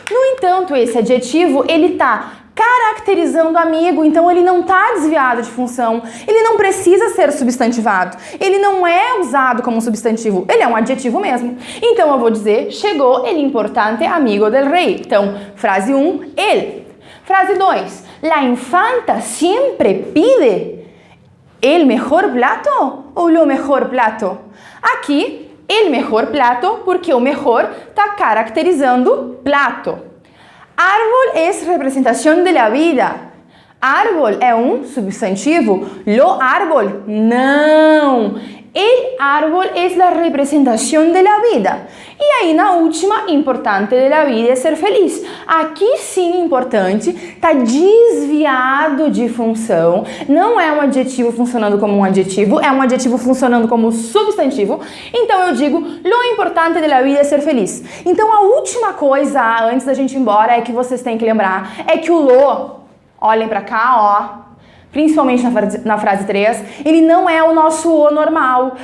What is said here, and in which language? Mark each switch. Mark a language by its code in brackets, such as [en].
[pt] No entanto, esse adjetivo, ele tá caracterizando amigo, então ele não tá desviado de função, ele não precisa ser substantivado, ele não é usado como substantivo, ele é um adjetivo mesmo. Então eu vou dizer, chegou [es] el importante amigo del rei. [pt] Então, frase 1, ele. Frase 2. [es] La infanta siempre pide el mejor plato ou lo mejor plato? [pt] Aqui, [es] el mejor plato, [pt] porque o mejor está caracterizando plato. [es] Árbol es representación de la vida. [pt] Árbol é um substantivo. [es] Lo árbol, não. El árbol es la representación de la vida. [pt] E aí, na última, importante [es] de la vida [pt] é ser feliz. Aqui sim, importante, está desviado de função. Não é um adjetivo funcionando como um adjetivo, é um adjetivo funcionando como substantivo. Então eu digo, [es] lo importante de la vida [pt] é ser feliz. Então a última coisa, antes da gente ir embora, é que vocês têm que lembrar, é que o lo, olhem pra cá, ó, principalmente na frase 3, ele não é o nosso o normal.